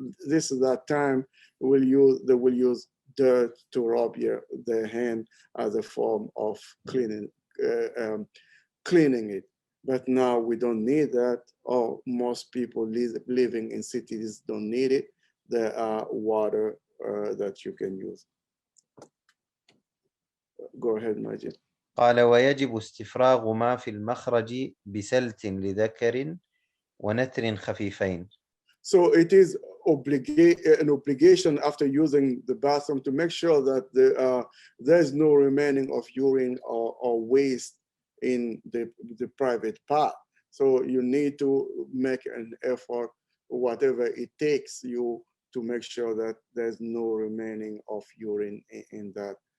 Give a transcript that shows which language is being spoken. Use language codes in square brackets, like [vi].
[en] This is that time they will use dirt to rub their hand as a form of cleaning it. But now we don't need that, or most people living in cities don't need it. There are water that you can use. Go ahead, Majid. [ar] قال ويجب استفراغ ما في المخرج بسلت لذكر ونتر خفيفين. [en] So it is an obligation after using the bathroom to make sure that there's no remaining of urine or waste in the private part. So you need to make an effort, whatever it takes you, to make sure that there's no remaining of urine in that.